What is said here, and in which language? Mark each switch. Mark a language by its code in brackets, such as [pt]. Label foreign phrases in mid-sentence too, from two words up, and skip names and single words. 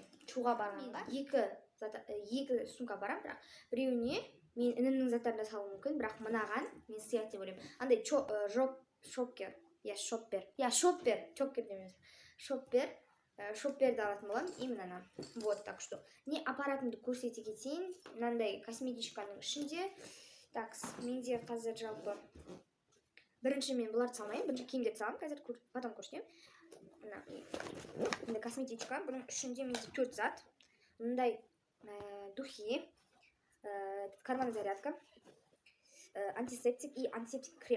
[kk] Шуға барғанға екі сумка барам, бірақ біреуіне мен інімнің заттарына салуым мүмкін, бірақ мынаған мен сыйлық деп ойлаймын. Андай шопперді алатын боламын, именно ана. [ru] Вот, так что. [kk] Не аппаратымды көрсете кетейін. Мынандай косметичканың ішінде. Так, менде қазір жалпы бірінші мен бұларды салмаймын, бірінші киімдерді саламын, қазір потом көрсетемін. Мына косметичка, бұның ішінде менде 4 зат. [ru] Мындай духи, карман зарядка, антисептик и антисептик крем.